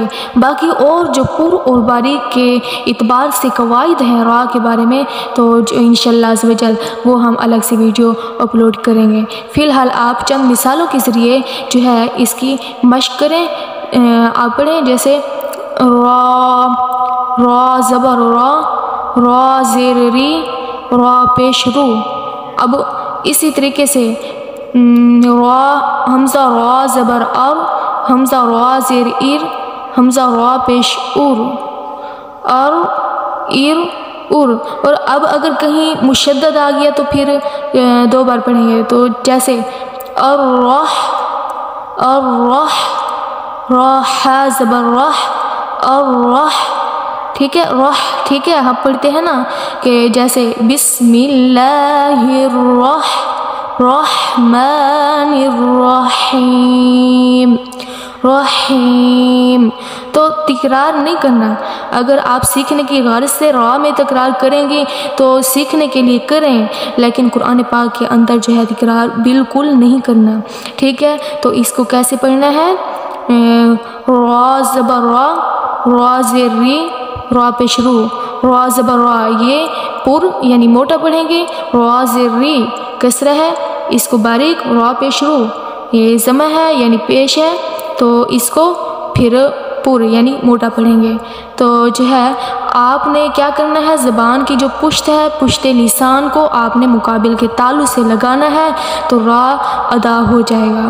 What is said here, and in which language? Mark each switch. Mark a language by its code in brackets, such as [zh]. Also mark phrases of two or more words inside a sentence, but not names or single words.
[ur] باقی اور جو پر اور باریک کے اعتبار سے قواعد ہیں را کے بارے میں تو [ar] انشاءاللہ عز و جل [ur] وہ ہم الگ سے ویڈیو اپلوڈ کریں گے. فی الحال آپ چند مثالوں کے ذریعے جو ہے اس کی مشق کریں. آپ پڑھیں جیسے را زبر را، را زیر ری، را پیش رو. اب اسی طریقے سے را حمزہ را زبر ار، حمزہ را زیر ایر، حمزہ را پیش ار، ار ایر ار. اور اب اگر کہیں مشدد آ گیا تو پھر 2 بار پڑھیں گے. تو جیسے الرح، الرح، راح زبر رح، الرح. ٹھیک ہے، رح. ٹھیک ہے، ہم پڑھتے ہیں نا کہ جیسے [ar] بسم اللہ الرحمن الرحیم، [ur] رحیم. تو تکرار نہیں کرنا. اگر آپ سیکھنے کی غرض سے را میں تکرار کریں گے تو سیکھنے کے لیے کریں، لیکن قرآن پاک کے اندر جو ہے تکرار بالکل نہیں کرنا. ٹھیک ہے، تو اس کو کیسے پڑھنا ہے؟ را زبر را، را زیر ری، را پیش رو، را زبر را یہ پر یعنی موٹا پڑھیں گے. را زیر ری کسرہ ہے، اس کو باریک. را پیش رو یہ ضمہ ہے یعنی پیش ہے تو اس کو پھر پر یعنی موٹا پڑھیں گے. تو جو ہے آپ نے کیا کرنا ہے؟ زبان کی جو پشت ہے، پشت لسان کو آپ نے مقابل کے تالو سے لگانا ہے تو را ادا ہو جائے گا.